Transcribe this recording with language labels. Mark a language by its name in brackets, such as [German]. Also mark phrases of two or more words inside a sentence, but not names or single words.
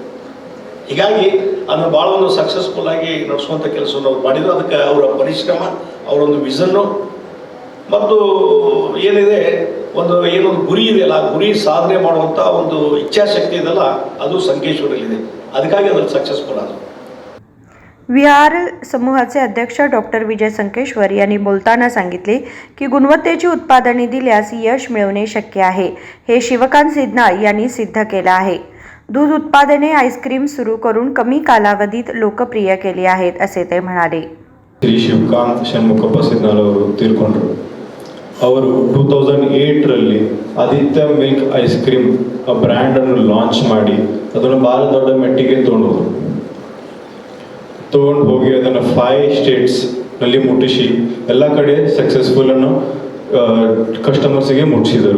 [Kannada] ಹೀಗಾಗಿ ಅದನ್ನು ಭಾಳ ಒಂದು ಸಕ್ಸಸ್ಫುಲ್ ಆಗಿ ನಡೆಸುವಂಥ ಕೆಲಸವನ್ನು ಅವ್ರು ಮಾಡಿದ್ರು. ಅದಕ್ಕೆ ಅವರ ಪರಿಶ್ರಮ, ಅವರೊಂದು ವಿಷನ್ನು ಮತ್ತು ಏನಿದೆ ಏನೊಂದು ಗುರಿ ಇದೆಯಲ್ಲ, ಆ ಗುರಿ ಸಾಧನೆ ಮಾಡುವಂಥ ಒಂದು ಇಚ್ಛಾಶಕ್ತಿ ಇದೆಯಲ್ಲ, ಅದು ಸಂಕೇಶ್ವರಲ್ಲಿದೆ. ಅದಕ್ಕಾಗಿ ಅದ್ರಲ್ಲಿ ಸಕ್ಸಸ್ಫುಲ್ आलं. [Marathi] VRL समूहाचे अध्यक्ष डॉक्टर विजय संकेश्वर यांनी बोलताना सांगितले की गुणवत्तेची उत्पादने दिल्यास यश मिळवणे शक्य आहे. हे शिवकांत सिद्धनाळ यांनी सिद्ध केलं आहे. दूध उत्पादने आईस्क्रीम सुरू करून कमी कालावधीत लोकप्रिय केली आहेत असे ते म्हणाले. [Kannada] ಶ್ರೀ ಶಿವಕಾಂತ್ ಷಣ್ಮುಖಪ್ಪ ಸಿದ್ನಾಳ್ ಅವರು ತೀರ್ಕೊಂಡ್ರು. ಅವರು 2008ರಲ್ಲಿ ಆದಿತ್ಯ ಮಿಲ್ಕ್ ಐಸ್ ಕ್ರೀಮ್ ಬ್ರ್ಯಾಂಡನ್ನು ಲಾಂಚ್ ಮಾಡಿ ಅದನ್ನು ಭಾಳ ದೊಡ್ಡ ಮಟ್ಟಿಗೆ ತಗೊಂಡು ಹೋಗಿ ಅದನ್ನು 5 ಸ್ಟೇಟ್ಸ್ನಲ್ಲಿ ಮುಟ್ಟಿಸಿ ಎಲ್ಲ ಕಡೆ ಸಕ್ಸಸ್ಫುಲ್ಲನ್ನು ಕಸ್ಟಮರ್ಸಿಗೆ ಮುಟ್ಟಿಸಿದರು.